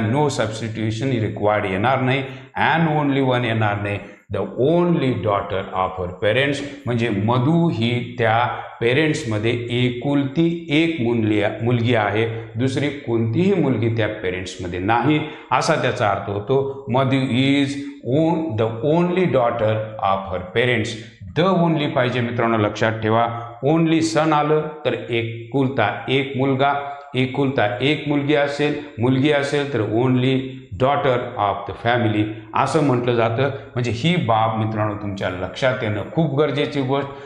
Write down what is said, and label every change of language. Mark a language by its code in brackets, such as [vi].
[en] no substitution required [mr] येणार नाही. And only one येणार नाही. [en] the only daughter of her parents [mr] म्हणजे मधु ही त्या पेरेंट्समध्ये एकुलती एक मुलगी आहे. दुसरी कोणतीही मुलगी त्या पेरेंट्समध्ये नाही असा त्याचा अर्थ होतो. [en] Madhu is the only daughter of her parents. [mr] The only पाहिजे मित्रांनो, लक्षात ठेवा. ओनली सन आलं तर एकुलता एक मुलगा, एकुलता एक मुलगी असेल तर [en] only daughter of the family [mr] असं म्हटलं जातं. म्हणजे ही बाब मित्रांनो तुमच्या लक्षात येणं खूप गरजेची गोष्ट.